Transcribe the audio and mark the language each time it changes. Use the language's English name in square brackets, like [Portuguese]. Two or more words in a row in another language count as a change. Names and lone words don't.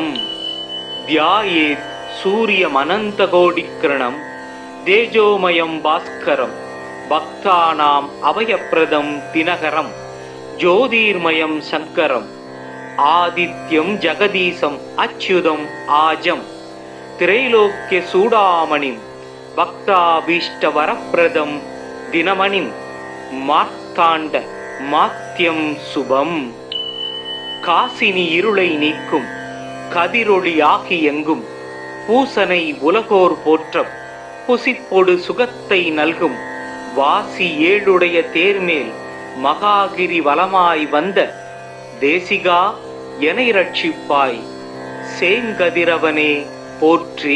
[Sanskrit] ध्यायेत् सूर्यमनन्तकोटिकिरणं तेजोमयं भास्करं भक्तानाम् अभयप्रदं दिनकरं ज्योतिर्मयं शङ्करम् आदित्यं जगदीशम् अच्युतम् आजं त्रैलोक्यचूडामणिं भक्ताभीष्टवरप्रदं दिनमणिं मार्तण्ड माद्यं शुभम्. [Tamil] காசினி இருளை நீக்கும் கதிரொளி ஆகி எங்கும் பூசனை உலகோர் போற்ற புசிப்பொடு சுகத்தை நல்கும் வாசி ஏழுடைய தேர்மேல் மகாகிரி வலமாய் வந்த தேசிகா எனை ரட்சிப்பாய் சேங்கதிரவனே போற்றி.